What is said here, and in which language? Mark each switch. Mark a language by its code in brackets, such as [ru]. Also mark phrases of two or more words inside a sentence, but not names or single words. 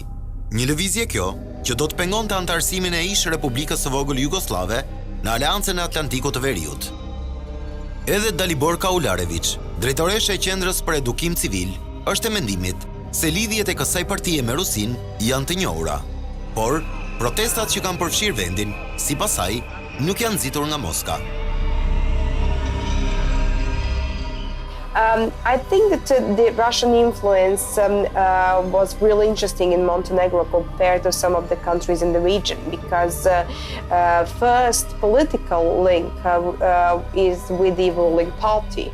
[sq] Një lëvizje kjo që do të pengonte antarësimin e ish Republikës së Vogël Jugoslave në Aleancën e Atlantikut të Veriut. Edhe Dalibor Kaularević, drejtoresha e Qendrës për Edukim Civil, është e mendimit se lidhjet e kësaj partie me Rusin janë të njohura. Por, protestat që kanë përfshirë vendin, sipas saj, nuk janë nxitur nga Moska. [en] I think that the Russian influence was really interesting in Montenegro compared to some of the countries in the region because first political link is with the ruling party.